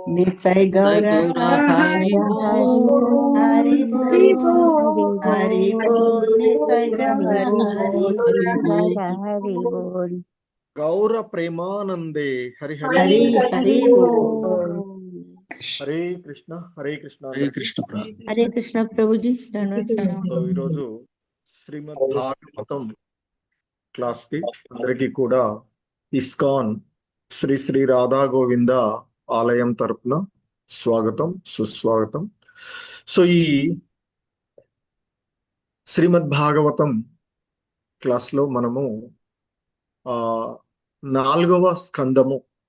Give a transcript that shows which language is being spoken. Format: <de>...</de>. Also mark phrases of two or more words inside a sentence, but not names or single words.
<bn>নিতাই গৌর হরি বল, হরি বল, হরি বল, নিতাই গৌর হরি বল. গৌর প্রেমানন্দে, হরি হরি. হরি হরি বল.</bn> <sa>Hare Krishna, Hare Krishna. Hare Krishna Prabhu. Hare Krishna Prabhuji.</sa> <te>సో ఈరోజు శ్రీమద్ భాగవతం క్లాస్ కి అందరికీ కూడా ఇస్కాన్ శ్రీ శ్రీ రాధా గోవింద ఆలయం తరపున స్వాగతం, సుస్వాగతం. సో ఈ శ్రీమద్ భాగవతం క్లాస్ లో మనము 4వ స్కందము,</te>